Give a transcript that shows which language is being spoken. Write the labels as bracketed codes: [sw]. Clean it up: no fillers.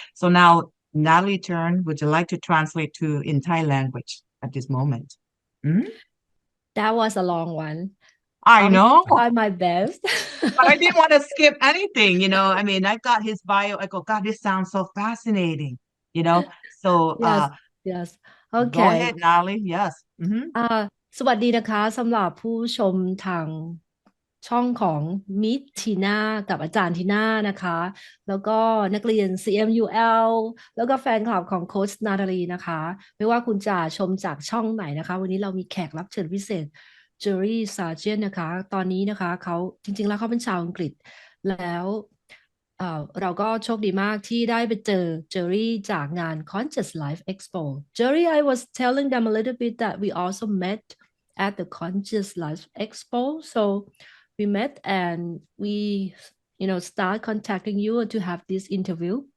[en] So now, Natalie turn, would you like to translate in Thai language at this moment? That was a long one. I know. I'll try my best. But I didn't want to skip anything, I got his bio. I go, God, this sounds so fascinating, So yes. Go Okay. ahead, Natalie. Yes. [th] สวัสดีนะคะสำหรับผู้ชมทางช่องของมิสทีน่ากับอาจารย์ทีน่านะคะแล้วก็นักเรียน CMUL แล้วก็แฟนคลับของโค้ชนาตาลีนะคะไม่ว่าคุณจะชมจากช่องไหนนะคะวันนี้เรามีแขกรับเชิญพิเศษ Jerry Sargeant นะคะตอนนี้นะคะเขาจริงๆแล้วเขาเป็นชาวอังกฤษแล้วเราก็โชคดีมากที่ได้ไปเจอ Jerry จากงาน Conscious Life Expo. [en] Jerry, I was telling them a little bit that we also met at the Conscious Life Expo. So we met and we, start contacting you to have this interview.